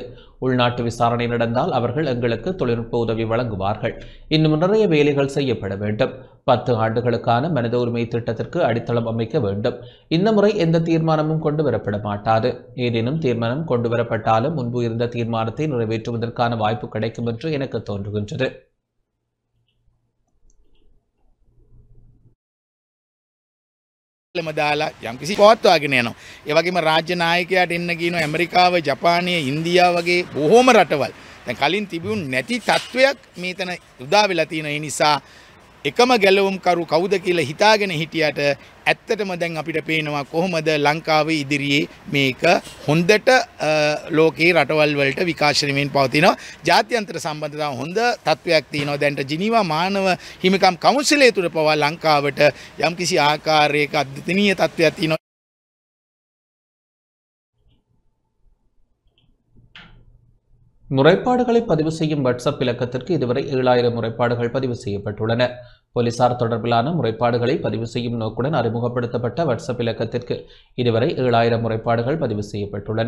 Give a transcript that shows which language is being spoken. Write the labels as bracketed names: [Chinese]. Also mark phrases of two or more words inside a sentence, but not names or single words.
[Tamil] உள்நாட்டு விசாரணை நடந்தால் அவர்கள் எங்களுக்கு தொழில்நுட்ப உதவி வழங்குவார்கள். இன்னும் நிறைய வேலைகள் செய்யப்பட வேண்டும். 10 ஆண்டுகளுக்கான மனித உரிமை திட்டத்திற்கு அடித்தளம் அமைக்க வேண்டும். இந்த முறை எந்த தீர்மானமும் கொண்டு வரப்பட மாட்டாது. ஏதேனும் தீர்மானம் கொண்டு வரப்பட்டாலும் முன்பு இருந்த தீர்மானத்தை நிறைவேற்றுவதற்கான வாய்ப்பு கிடைக்கும் என்று எனக்கு தோன்றுகின்றது. [Sinhala] දාලා යම්කිසි පවත්වාගෙන යනවා. ඒ වගේම රාජ්‍ය නායකයාට එන්න කියනවා ඇමරිකාව, ජපානය, ඉන්දියාව වගේ බොහෝම රටවල්. දැන් කලින් තිබුණ නැති තත්වයක් මේතන උදා වෙලා තියෙන නිසා එකම ගැලවුම්කරු කවුද කියලා හිතාගෙන හිටියට ඇත්තටම දැන් අපිට පේනවා කොහොමද ලංකාවේ ඉදිරියේ මේක හොඳට ලෝකේ රටවල් වලට විකාශනය වෙමින් පවතිනවා. ජාත්‍යන්තර සම්බන්ධතාව හොඳ තත්වයක් තියෙනවා. දැන්ට ජිනීවා මානව හිමිකම් කවුන්සිලය තුල පවා ලංකාවට යම්කිසි ආකාරයක අද්විතීය තත්වයක් තියෙනවා. [Tamil] முறைப்பாடுகளை பதிவு செய்யும் வாட்ஸ்அப் இலக்கத்திற்கு இதுவரை 7000 முறைப்பாடுகள் பதிவு செய்யப்பட்டுள்ளன. போலீசார் தொடர்பிலான முறைப்பாடுகளை பதிவு செய்யும் நோக்குடன் அறிமுகப்படுத்தப்பட்ட வாட்ஸ்அப் இலக்கத்திற்கு இதுவரை 7000 முறைப்பாடுகள் பதிவு செய்யப்பட்டுள்ளன.